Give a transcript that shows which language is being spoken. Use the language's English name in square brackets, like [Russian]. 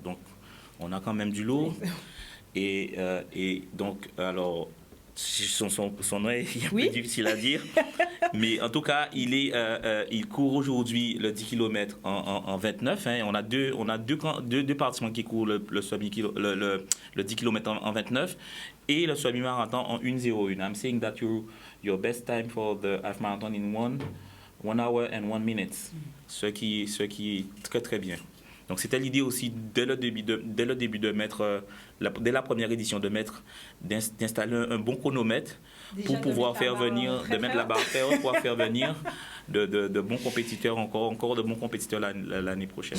[French] Donc on a quand même du lourd. Et donc, alors, son nom est un peu difficile à dire. Mais en tout cas, il court aujourd'hui le 10 km en 29. Hein. On a deux participants qui courent le 10 km en 29 et le semi-marathon en 1:01. [English] I'm saying that your best time for the half marathon in 1 hour and 1 minute. [French] Ce qui est très très bien. Donc c'était l'idée aussi dès le début de mettre, dès la première édition, d'installer un bon chronomètre pour pouvoir faire venir, de mettre la barre très haute pour faire venir de bons compétiteurs, encore de bons compétiteurs l'année prochaine.